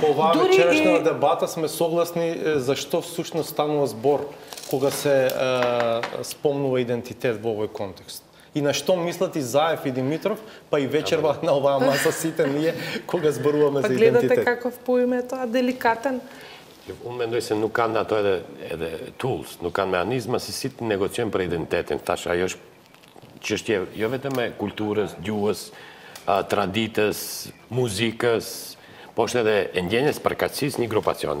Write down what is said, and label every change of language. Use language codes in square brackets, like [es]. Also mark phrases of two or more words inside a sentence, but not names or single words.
[mk] по оваа вечерашна дебата сме согласни зашто всушност станува збор кога се спомнува идентитет во овој контекст. И на што мислат и Заев и Димитров, па и вечерва на оваа маса сите ние кога зборуваме за идентитет. Гледате каков по име тоа деликатен. [sq] Unë se nuk kanë ato edhe tools, nuk kanë mehanizma si të negociojnë për identitetin. Tash ajo është çështje jo vetëm e kulturës, gjuhës, traditës, muzikës, po është edhe e ndjenjes përkatësisë një grupacion.